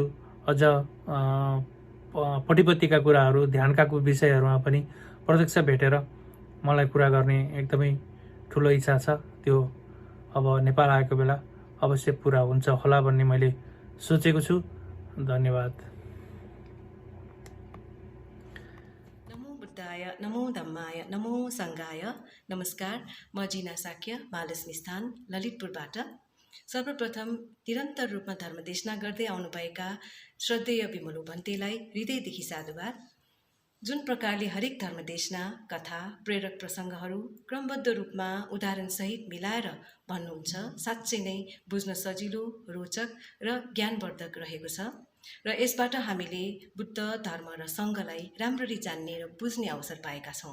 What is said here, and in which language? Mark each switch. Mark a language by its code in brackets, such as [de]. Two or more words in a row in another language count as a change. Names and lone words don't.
[ne] अझ पटिपत्तिका कुराहरू, ध्यानका विषयहरूमा पनि प्रत्यक्ष भेटेर मलाई कुरा गर्ने एकदमै ठुलो इच्छा छ। त्यो अब नेपाल आएको बेला अवश्य पुरा हुन्छ होला भन्ने मैले सोचेको छु। धन्यवाद। [pi] नमो बुद्धाय, नमो धम्माय, नमो सङ्घाय। [ne] नमस्कार, म जिना साक्य, महालक्ष्मी स्थान, ललितपुरबाट। सर्वप्रथम निरन्तर रूपमा धर्मदेशना गर्दै आउनुभएका श्रद्धेय बिमलु भन्तेलाई हृदयदेखि साधुवाद। जुन प्रकारले हरेक धर्मदेशना, कथा, प्रेरक प्रसङ्गहरू क्रमबद्ध रूपमा उदाहरणसहित मिलाएर भन्नुहुन्छ, साँच्चै नै बुझ्न सजिलो, रोचक र ज्ञानवर्धक रहेको छ र यसबाट हामीले बुद्ध धर्म र सङ्घलाई राम्ररी जान्ने र बुझ्ने अवसर पाएका छौँ।